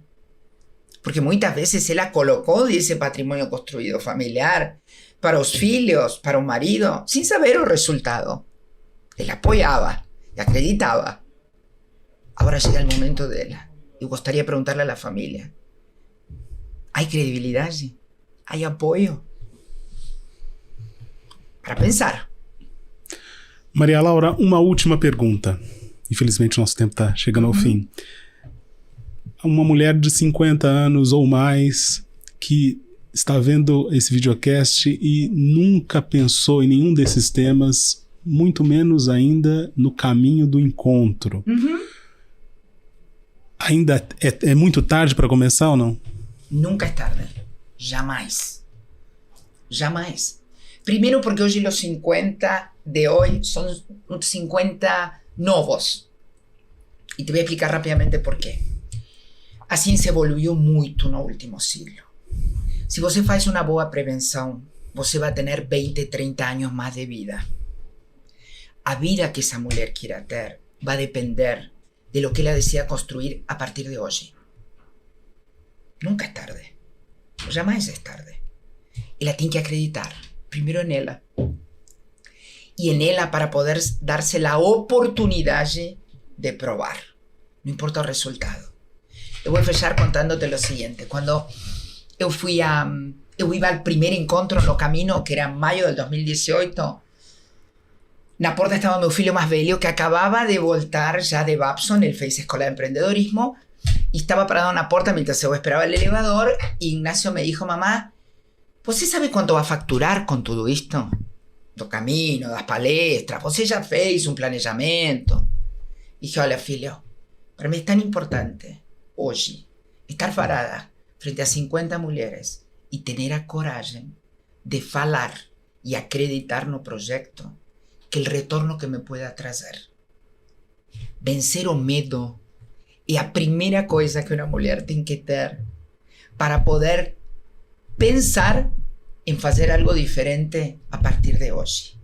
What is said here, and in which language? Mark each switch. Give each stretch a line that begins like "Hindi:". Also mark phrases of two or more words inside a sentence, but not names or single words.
Spanish: Porque muchas veces ella colocó de ese patrimonio construido familiar para los filhos, para un marido, sin saber el resultado. Él apoyaba y acreditaba. Ahora llega el momento de ella. Y gustaría preguntarle a la familia, ¿hay credibilidad? ¿Hay apoyo? Para pensar.
Portuguese: Maria Laura, uma última pergunta. Infelizmente, nosso tempo está chegando ao fim. Uma mulher de 50 anos ou mais que está vendo esse videocast e nunca pensou em nenhum desses temas, muito menos ainda no caminho do encontro. Ainda é muito tarde para começar ou não?
Spanish: Nunca es tarde. Jamais. Jamais. Primero porque hoy los 50 de hoy son 50 novos. Y te voy a explicar rápidamente por qué.
Portuguese: A ciência evoluiu muito no último siglo. Se você faz uma boa prevenção, você vai ter 20, 30 anos mais de vida. A vida que essa mulher quiera ter vai depender de
Spanish: lo que
Portuguese: ela decida construir a partir de hoje.
Spanish: Nunca es tarde. Jamais es tarde.
Portuguese: Ela tem que acreditar, primeiro en ela. E en ela para poder darse la oportunidade de provar.
Spanish: No importa
Portuguese: o resultado. Eu vou fechar
Spanish: contándote lo siguiente. Cuando eu iba al primer
Portuguese: encontro no caminho,
Spanish: que era en mayo del 2018,
Portuguese: na porta estaba meu filho mais velho, que
Spanish: acababa de voltar ya
Portuguese: de Babson, ele fez escola de empreendedorismo,
Spanish: y estaba parado
Portuguese: na porta
Spanish: mientras eu esperaba el elevador, y Ignacio me dijo, mamá,
Portuguese: ¿você sabe
Spanish: cuánto va a facturar con todo isto?
Portuguese: Do caminho, das palestras, você já fez un planejamento? Dije, olha filho,
Spanish: para mí es tan importante
Portuguese: hoje estar parada frente a 50 mulheres e ter a coragem de falar e acreditar no projeto que o retorno que
Spanish: me pueda trazer.
Portuguese: Vencer o medo é a primeira coisa que uma mulher tem que ter para poder pensar em fazer algo diferente a partir de hoje.